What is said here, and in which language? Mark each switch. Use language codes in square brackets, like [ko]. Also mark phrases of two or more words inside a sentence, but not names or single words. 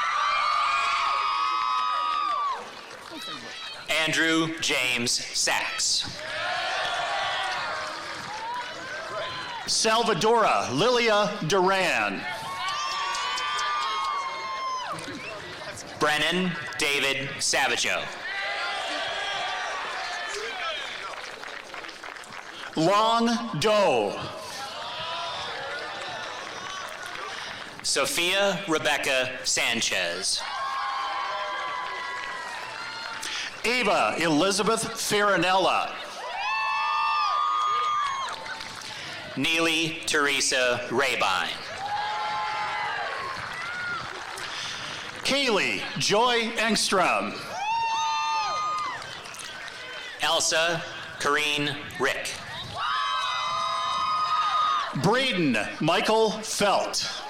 [en] Andrew James Sachs. Salvadora Lilia Duran. Brennan David Savageau. Long Doe. Sophia Rebecca Sanchez. Ava Elizabeth Farinella. Neely Teresa Rabine. Kaylee Joy Engstrom. Elsa Kareen Rick. Braden Michael Felt.